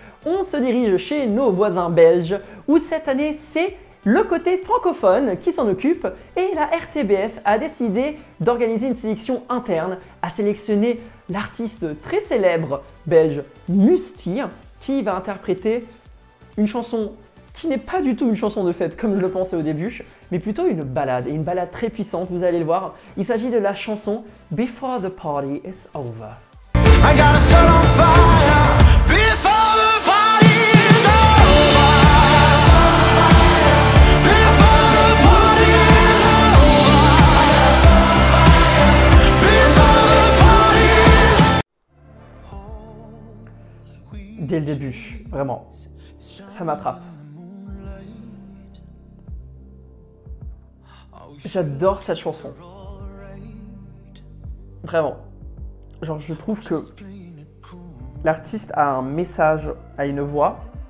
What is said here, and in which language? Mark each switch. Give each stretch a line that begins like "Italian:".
French: On se dirige chez nos voisins belges, où cette année c'est le côté francophone qui s'en occupe et la RTBF a décidé d'organiser une sélection interne, a sélectionné l'artiste très célèbre belge Musty qui va interpréter une chanson qui n'est pas du tout une chanson de fête comme je le pensais au début, mais plutôt une ballade, et une ballade très puissante, vous allez le voir. Il s'agit de la chanson Before the Party is Over.
English: I got a soul on fire before the party is over. Before the party is over.
French: Dès le début, vraiment, ça m'attrape. J'adore cette chanson. Vraiment. Genre, je trouve que l'artiste a un message, a une voix.